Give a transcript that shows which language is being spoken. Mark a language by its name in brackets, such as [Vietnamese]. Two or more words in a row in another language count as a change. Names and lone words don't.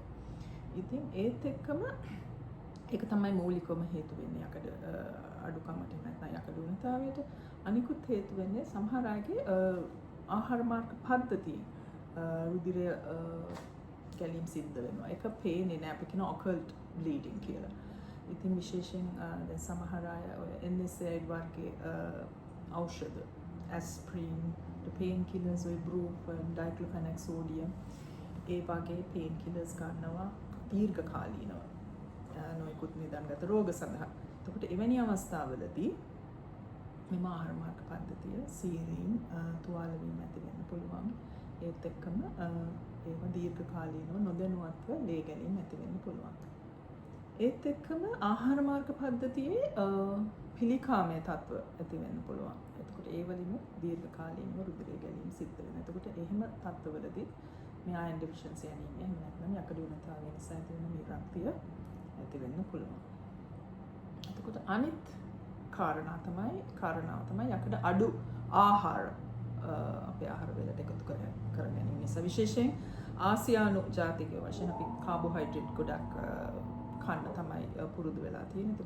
[Sinhala] ඉතින් ඒත් එක්කම ඒක තමයි මූලිකවම හේතු වෙන්නේ යකඩ අඩුකමට නැත්නම් යකඩුවනතාවයට. අනිකුත් හේතු වෙන්නේ සමහර අයගේ ආහාර මාර්ග පද්ධතිය රුධිරය ගැලීම් සිද්ධ වෙනවා. ඒක පේන්නේ නැහැ. අපි කියන [English] occult bleeding [Sinhala] කියලා. ඉතින් විශේෂයෙන් දැන් සමහර අය NSAID වර්ගයේ ඖෂධ [English] aspirin, pain killers, ibuprofen, diclofenac sodium [Sinhala] ඒ වගේ [English] pain killers [Sinhala] ගන්නවා දීර්ඝ කාලීනව. නොයෙකුත් නිදන්ගත රෝග සඳහා. එතකොට එවැනි අවස්ථාවලදී මෙම ආහාර මාර්ග පද්ධතිය සීරීන් තුවාල වීම ඇති වෙන්න පුළුවන්. ඒත් එක්කම ඒව දීර්ඝ කාලීනව නොදැනුවත්ව ලේ ගැනීම ඇති වෙන්න පුළුවන්. ඒත් එක්කම ආහාර මාර්ග පද්ධතියේ පිළිකාමයේ තත්ත්ව ඇති වෙන්න පුළුවන්. එතකොට ඒ වලින් දීර්ඝ කාලීනව රුධිරය ගැනීම සිද්ධ වෙනවා. එතකොට එහෙම තත්ත්වවලදී මේ [English] iron deficiency anemia [Sinhala] එහෙම නැත්නම් යකඩුවනතාවය නිසා ඇති වෙන නිරක්තිය ඇති වෙන්න පුළුවන්. එතකොට අනිත් කාරණාව තමයි යකඩ අඩු ආහාර අපේ ආහාර වලට එකතු කර ගැනීම නිසා විශේෂයෙන් ආසියානු ජාතිකයෝ වශයෙන් අපි කාබෝහයිඩ්‍රේට් ගොඩක් කන්න තමයි පුරුදු වෙලා තියෙන්නේ.